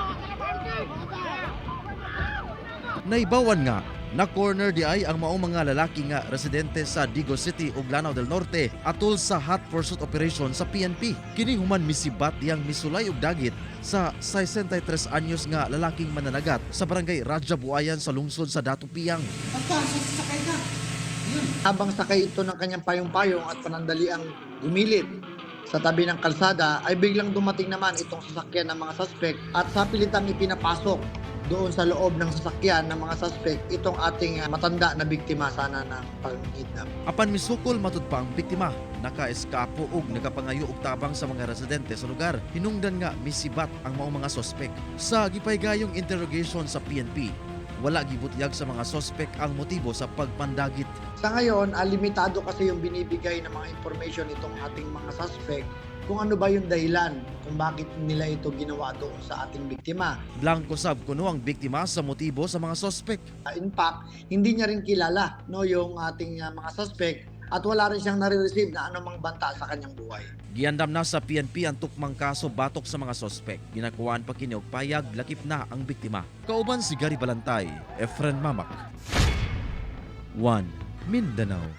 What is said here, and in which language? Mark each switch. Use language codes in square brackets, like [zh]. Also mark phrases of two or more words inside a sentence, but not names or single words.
[ceb] Naibawan nga, na-corner di ay ang maong mga lalaki nga residente sa Digo City ug Lanao del Norte atol sa [en] hot pursuit operation [ceb] sa PNP. Kini human misibat yang misulay og dagit sa 63 anyos nga lalaking mananagat sa barangay Raja Buayan sa lungsod sa Dato Piang. [tl] Habang sakay ito ng kanyang payong-payong at panandaliang gumilid sa tabi ng kalsada ay biglang dumating naman itong sasakyan ng mga suspect at sa pilitang ipinapasok doon sa loob ng sasakyan ng mga suspect itong ating matanda na biktima sana ng pag-kidnap. [ceb] Apan misukol matud pa ang biktima, naka-eskapo ug nagapangayo og tabang sa mga residente sa lugar. Hinungdan nga misibat ang maong mga sospek. Sa gipaygayong interrogation sa PNP, wala gibutyag sa mga sospek ang motibo sa pagpandagit. [tl] Sa ngayon, limitado kasi yung binibigay ng mga information itong ating mga suspect kung ano ba yung dahilan kung bakit nila ito ginawa doon sa ating biktima. [ceb] Blanco sab kuno ang biktima sa motibo sa mga sospek. [en] In fact, [tl] hindi niya rin kilala yung ating mga suspect at wala rin siyang nare-receive na anumang banta sa kanyang buhay. [ceb] Giandam na sa PNP ang tukmang kaso batok sa mga sospek. Ginakuan pa kini og payag lakip na ang biktima. Kauban si Gary Balantay, Efren Mamak. 1 Mindanao.